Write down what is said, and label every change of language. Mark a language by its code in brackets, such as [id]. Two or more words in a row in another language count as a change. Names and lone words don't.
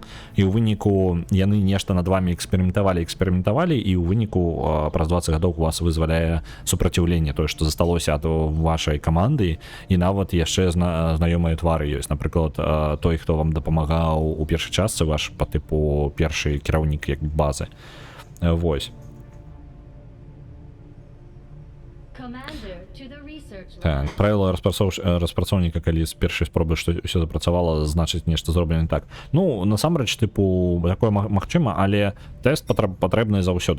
[be] І ў выніку яны нешта над вами эксперыментавалі, і ў выніку праз 20 гадоў у вас вызваляе супраціўленне, тое, што засталося ад вашай каманды, і нават яшчэ знаёмыя твары ёсць. Напрыклад, той, хто вам дапамагаў у першай частцы, ваш [uk] по типу перший [be] кіраўнік як бази. Вось. Так, правіла распрацоўніка, калі з першай спробы што ўсё запрацавала, значыць нешта зроблена так. Ну, насамрэч, типу, такое магчыма, але тэст патрэбны заўсёды.